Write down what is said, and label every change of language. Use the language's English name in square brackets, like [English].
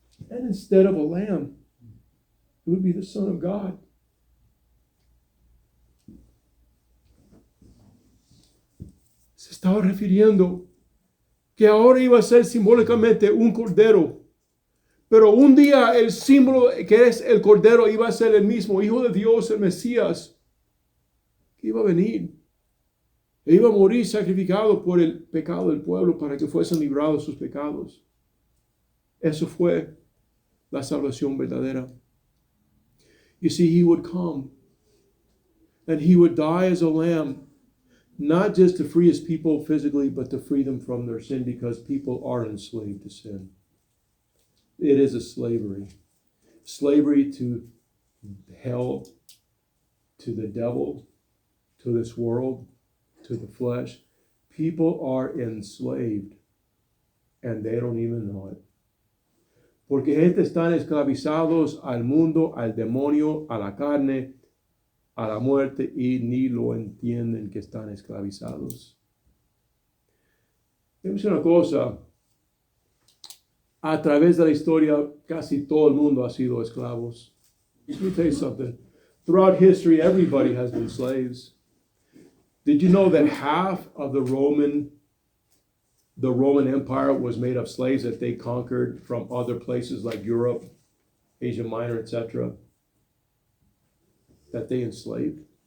[English] And instead of a lamb, it would be the Son of God. [Spanish] Se estaba refiriendo que ahora iba a ser simbólicamente un cordero. Pero un día el símbolo que es el cordero iba a ser el mismo Hijo de Dios, el Mesías, que iba a venir. E iba a morir sacrificado por el pecado del pueblo para que fuesen librados sus pecados. Eso fue la salvación verdadera. [English] You see, he would come and he would die as a lamb, not just to free his people physically, but to free them from their sin, because people are enslaved to sin. It is a slavery. Slavery to hell, to the devil, to this world, to the flesh. People are enslaved and they don't even know it. [Spanish] Porque gente están esclavizados al mundo, al demonio, a la carne, a la muerte, y ni lo entienden que están esclavizados. Déjame decir una cosa. A través de la historia, casi todo el mundo ha sido esclavos. [English] Let me tell you something. Throughout history, everybody has been slaves. Did you know that half of the Roman Empire was made of slaves that they conquered from other places like Europe, Asia Minor, etc., that they enslaved?